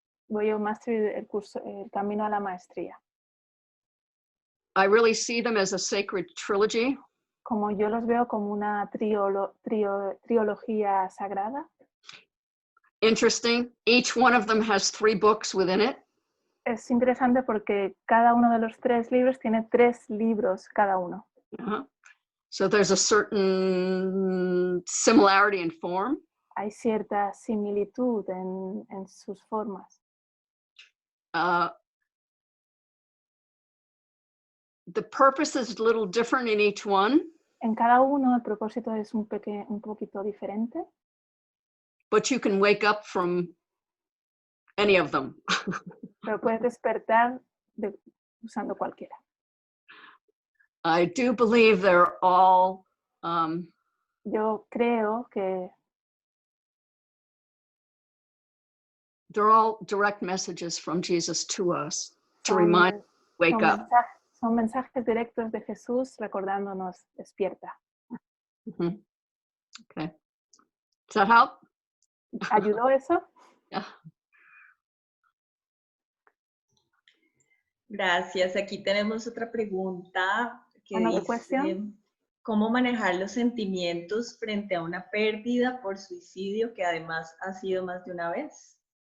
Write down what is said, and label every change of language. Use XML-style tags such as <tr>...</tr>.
<es>Way of Mastery, el camino a la maestría.</es> <en>I really see them as a sacred trilogy.</en> <es>Como yo los veo como una trilogía sagrada.</es> <en>Interesting. Each one of them has 3 books within it.</en> <es>Es interesante porque cada uno de los 3 libros tiene 3 libros cada uno.</es> <en>So there's a certain similarity in form.</en> <es>Hay cierta similitud en sus formas.</es> <en>The purpose is a little different in each one.</en> <es>En cada uno el propósito es un poquito diferente.</es> <en>But you can wake up from any of them.</en> <es>Pero puedes despertar usando cualquiera.</es> <en>I do believe they're all</en> <es>Yo creo que</es> <en>they're all direct messages from Jesus to us to remind us to wake up.</en> <es>Son mensajes directos de Jesús recordándonos, despierta.</es> <en>Okay. Does that help?</en> <es>¿Ayudó eso?</es> <en>Yeah.</en> <es>Gracias. Aquí tenemos otra pregunta que dice, ¿cómo manejar los sentimientos frente a una pérdida por suicidio que además ha sido más de una vez?</es>